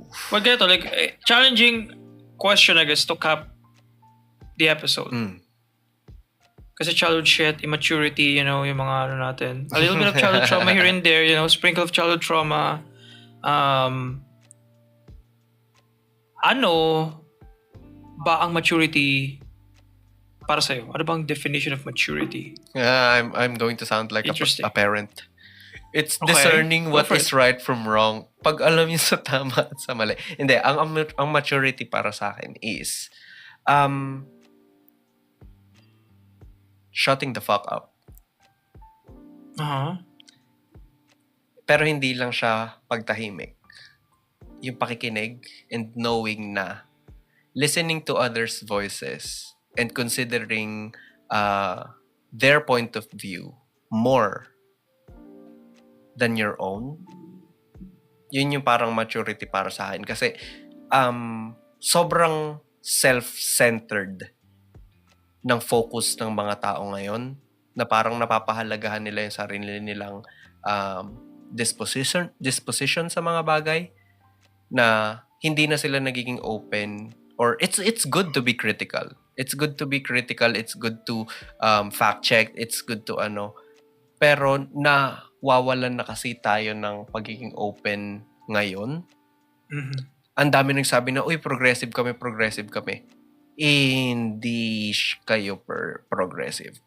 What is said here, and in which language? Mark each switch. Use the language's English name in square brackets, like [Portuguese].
[English] Well, ganito, challenging question, I guess, to cap the episode. Kasi childhood shit, immaturity, [Filipino] yung mga ano natin. [English] A little bit of childhood trauma here and there, sprinkle of childhood trauma. [Filipino] Ano ba ang maturity para sa'yo? Ano bang [English] definition of maturity? I'm going to sound like a parent. It's Okay. discerning what Go for is right from wrong. [Filipino] Pag alam niyo sa tama at sa mali. Hindi, ang maturity para sa akin [English] is shutting the fuck up. [Filipino] Pero hindi lang siya pagtahimik. Yung pakikinig [English] and knowing na listening to others' voices and considering their point of view more than your own. [Filipino] Yun yung parang maturity para sa akin. Kasi sobrang self-centered ng focus ng mga tao ngayon na parang napapahalagahan nila yung sarili nilang disposition sa mga bagay na hindi na sila nagiging open, [English] or it's good to be critical. It's good to be critical, it's good to fact check, it's good to [Filipino] pero nawawalan na kasi tayo ng pagiging open ngayon. Ang dami nagsabi na, uy, progressive kami. Hindi kayo progressive.